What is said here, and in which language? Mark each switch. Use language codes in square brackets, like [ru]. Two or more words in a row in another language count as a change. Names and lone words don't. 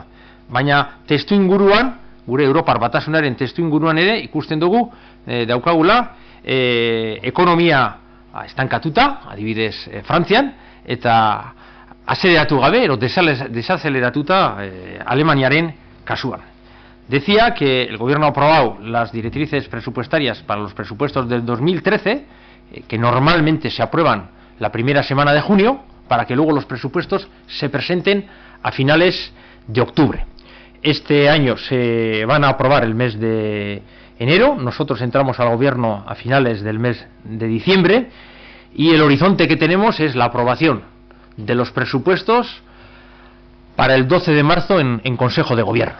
[eu] Baina testu inguruan, gure Europar Batasunaren testu inguruan ere ikusten dugu daukagula ekonomia estankatuta, adibidez Frantzian, eta azeleratu gabe, desazeleratuta Alemaniaren kasuan. [es] Decía que el gobierno ha aprobado las directrices presupuestarias para los presupuestos del 2013, que normalmente se aprueban la primera semana de junio, para que luego los presupuestos se presenten a finales de octubre. Este año se van a aprobar el mes de enero, nosotros entramos al gobierno a finales del mes de diciembre, y el horizonte que tenemos es la aprobación de los presupuestos para el 12 de marzo en Consejo de Gobierno.